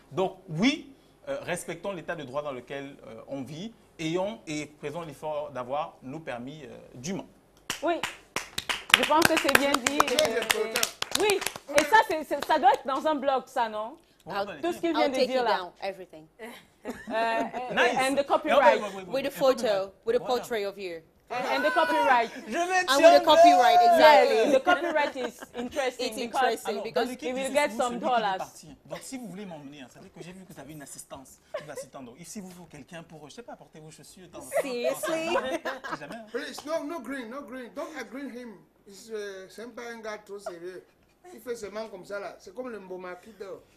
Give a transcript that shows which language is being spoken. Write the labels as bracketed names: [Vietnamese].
[French] Donc, oui, respectons l'état de droit dans lequel on vit et faisons l'effort d'avoir nos permis dûment. Oui, je pense que c'est bien dit. Oui, et ça, ça doit être dans un blog, ça, non? Tout ce qu'il vient de dire là. [English] Everything. Nice. And the copyright. With a photo, with a portrait of you. And the copyright. And with the copyright, exactly. Yes, the copyright is interesting. It's interesting because you will get some dollars. [French] Donc, si vous voulez m'emmener, ça veut dire que j'ai vu que vous avez une assistance. Donc, si vous voulez quelqu'un pour, je ne sais pas, porter vos chaussures. [English] Seriously? Please, no green. Don't agree him. [French] C'est pas un gars trop sérieux. Il fait seulement comme ça là. C'est comme le Mboma qui dort.